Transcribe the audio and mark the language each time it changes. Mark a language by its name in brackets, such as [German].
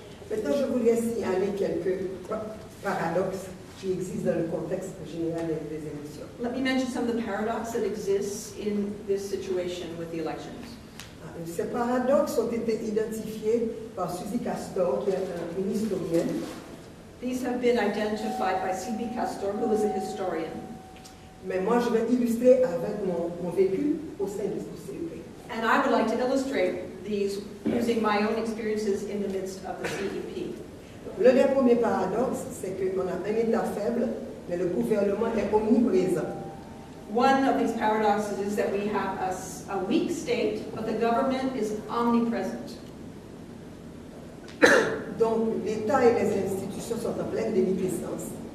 [French] Maintenant, je voudrais signaler quelques paradoxes qui existent dans le contexte général des élections. [English] Let me mention some of the paradoxes that exist in this situation with the elections. [French] Ces paradoxes ont été identifiés par Suzy Castor, qui est une historienne. [English] These have been identified by C.B. Castor, who is a historian. [French] Mais moi, je vais illustrer avec mon vécu au sein du CEP. [English] And I would like to illustrate these using my own experiences in the midst of the CEP. [French] L'un des premiers paradoxes, c'est qu'on a un État faible, mais le gouvernement est omniprésent. [English] One of these paradoxes is that we have a weak state, but the government is omnipresent. [French] Donc, l'État et les institutions sont en pleine déliquescence.